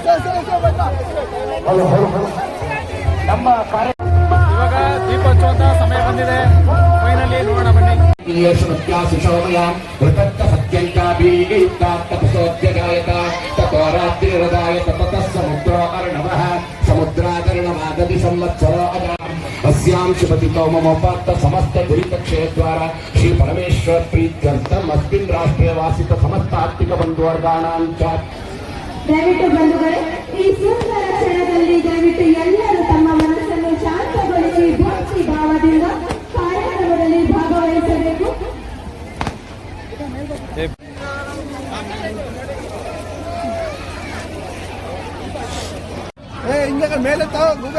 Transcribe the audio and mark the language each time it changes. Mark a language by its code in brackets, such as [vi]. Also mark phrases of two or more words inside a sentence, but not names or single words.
[kn] ನಮ್ಮ ಕಾರ್ಯ ಇವಾಗ ದೀಪ ಹಚ್ಚುವಂತ ಸಮಯ ಬಂದಿದೆ. ಫೈನಲಿ ನೋಡೋಣ ಬನ್ನಿ. [sa] ಸಮುದ್ರಾಕರಣಮಾಗತಿ ಸಂವತ್ಸರ अस्यां शुभतिथौ मम उपात्त समस्त दुरितक्षयद्वारा श्री परमेश्वर प्रीत्यर्थम अस्मिन् राष्ट्रे वासित समस्त आर्थिक बंधुवर्गाणां च. [kn] ದಯವಿಟ್ಟು ಬಂಧುಗಳೇ, ಈ ಸುಂದರ ಕ್ಷಣದಲ್ಲಿ ದಯವಿಟ್ಟು ಎಲ್ಲರೂ ತಮ್ಮ ಮನಸ್ಸನ್ನು ಶಾಂತಗೊಳಿಸಿ ಭಕ್ತಿ ಭಾವದಿಂದ ಕಾರ್ಯಕ್ರಮದಲ್ಲಿ ಭಾಗವಹಿಸಬೇಕು. ಮೇಲೆ ಗುಬೆ